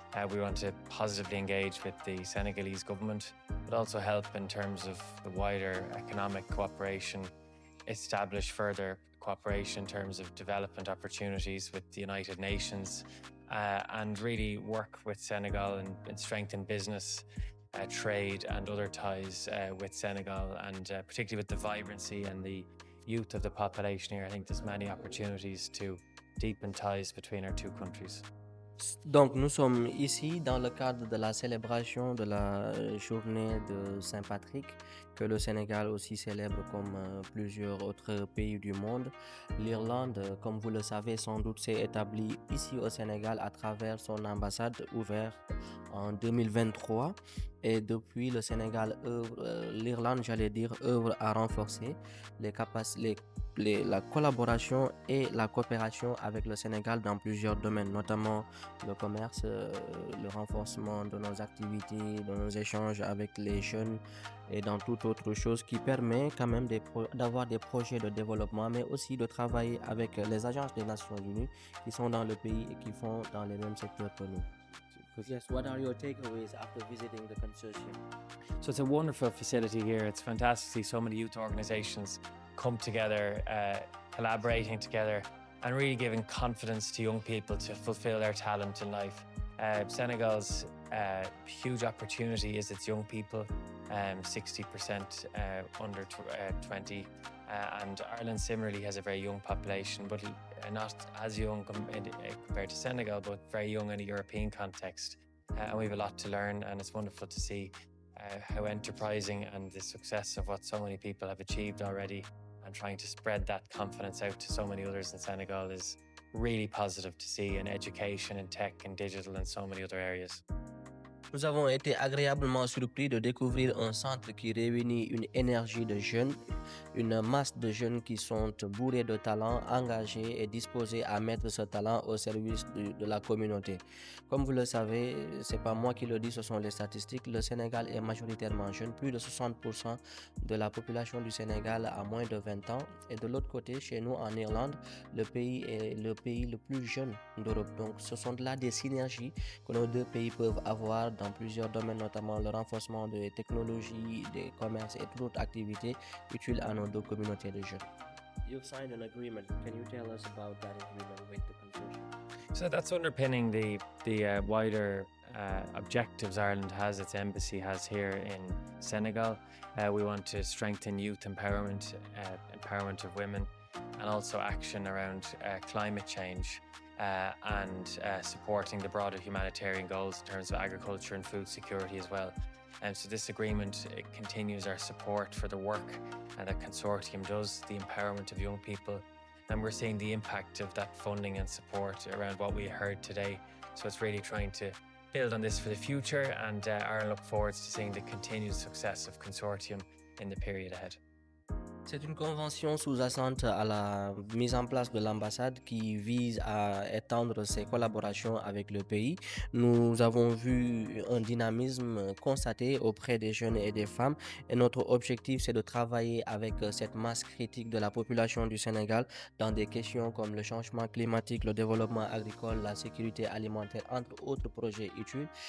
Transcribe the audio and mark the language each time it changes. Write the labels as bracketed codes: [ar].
[en] We want to positively engage with the Senegalese government, but also help in terms of the wider economic cooperation, establish further cooperation in terms of development opportunities with the United Nations, and really work with Senegal and strengthen business, trade and other ties with Senegal, and particularly with the vibrancy and the youth of the population here. I think there's many opportunities to deepen ties between our two countries. [fr] Donc nous sommes ici dans le cadre de la célébration de la journée de Saint-Patrick que le Sénégal aussi célèbre comme plusieurs autres pays du monde. L'Irlande, comme vous le savez sans doute, s'est établie ici au Sénégal à travers son ambassade ouverte en 2023 et depuis le Sénégal l'Irlande, œuvre à renforcer la collaboration et la coopération avec le Sénégal dans plusieurs domaines, notamment le commerce, le renforcement de nos activités, de nos échanges avec les jeunes et dans toute autre chose qui permet quand même d'avoir des projets de développement, mais aussi de travailler avec les agences des Nations Unies qui sont dans le pays et qui font dans les mêmes secteurs que nous. [en] Yes, what are your takeaways after visiting the consortium? So it's a wonderful facility here. It's fantastic to see so many youth organizations come together, collaborating together, and really giving confidence to young people to fulfill their talent in life. Senegal's huge opportunity is its young people, 60% under 20. And Ireland similarly has a very young population, but not as young compared to Senegal, but very young in a European context. And we have a lot to learn, and it's wonderful to see how enterprising and the success of what so many people have achieved already, and trying to spread that confidence out to so many others in Senegal is really positive to see in education, in tech, and digital, and so many other areas. [fr] Nous avons été agréablement surpris de découvrir un centre qui réunit une énergie de jeunes, une masse de jeunes qui sont bourrés de talent, engagés et disposés à mettre ce talent au service de la communauté. Comme vous le savez, c'est pas moi qui le dis, ce sont les statistiques. Le Sénégal est majoritairement jeune, plus de 60% de la population du Sénégal a moins de 20 ans. Et de l'autre côté, chez nous en Irlande, le pays est le pays le plus jeune d'Europe. Donc ce sont là des synergies que nos deux pays peuvent avoir dans plusieurs domaines, notamment le renforcement des technologies, des commerces et toute autre activité utile à nos deux communautés de jeunes. [en] You've signed an agreement. Can you tell us about that agreement with the consortium? So that's underpinning the wider objectives Ireland has, its embassy has here in Senegal. We want to strengthen youth empowerment, empowerment of women, and also action around climate change. And supporting the broader humanitarian goals in terms of agriculture and food security as well. And so this agreement continues our support for the work that Consortium does, the empowerment of young people. And we're seeing the impact of that funding and support around what we heard today. So it's really trying to build on this for the future, and Ireland look forward to seeing the continued success of Consortium in the period ahead. [fr] C'est une convention sous-jacente à la mise en place de l'ambassade qui vise à étendre ses collaborations avec le pays. Nous avons vu un dynamisme constaté auprès des jeunes et des femmes, et notre objectif c'est de travailler avec cette masse critique de la population du Sénégal dans des questions comme le changement climatique, le développement agricole, la sécurité alimentaire, entre autres projets utiles.